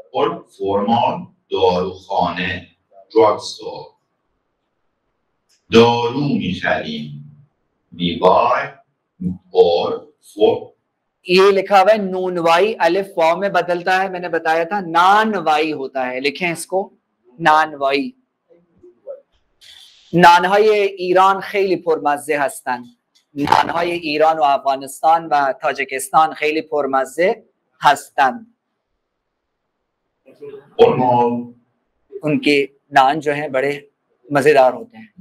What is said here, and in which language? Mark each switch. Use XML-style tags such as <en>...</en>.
<hi>और formal दारूखाने drug store</hi> <fa>दारू मिखरीम</fa> <hi>बीमार और ये लिखा हुआ है नून वाई, अलिफ वाव में बदलता है, मैंने बताया था नान वाई होता है, लिखें इसको नान वाई।</hi> <fa>नानهای ایران خیلی پرمزه هستند. नानهای ایران و افغانستان و تاجکستان خیلی پرمزه هستند.</fa> <hi>उनके नान जो हैं बड़े मजेदार होते हैं।</hi>